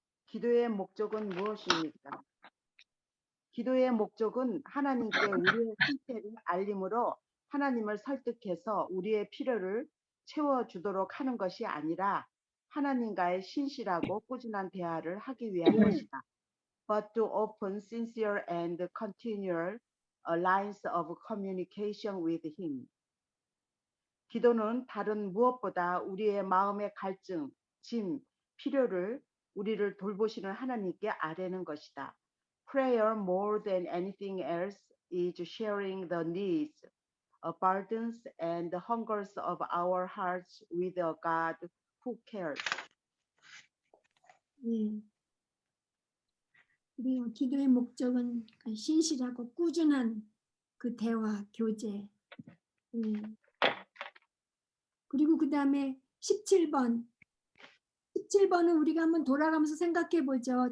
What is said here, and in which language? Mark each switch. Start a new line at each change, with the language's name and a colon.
Korean: 기도의 목적은 무엇입니까? 기도의 목적은 하나님께 우리의 상태를 알림으로 하나님을 설득해서 우리의 필요를 채워주도록 하는 것이 아니라 하나님과의 신실하고 꾸준한 대화를 하기 위한 것이다.
English: But to open sincere and continual lines of communication with Him.
Korean: 기도는 다른 무엇보다 우리의 마음의 갈증, 짐, 필요를 우리를 돌보시는 하나님께 아뢰는 것이다.
English: Prayer more than anything else is sharing the needs, burdens and hungers of our hearts with a God who cares.
Korean: 그래요. 기도의 목적은 신실하고 꾸준한 그 대화, 교제. 그리고 그 다음에 17번. 17번은 우리가 한번 돌아가면서 생각해 보죠.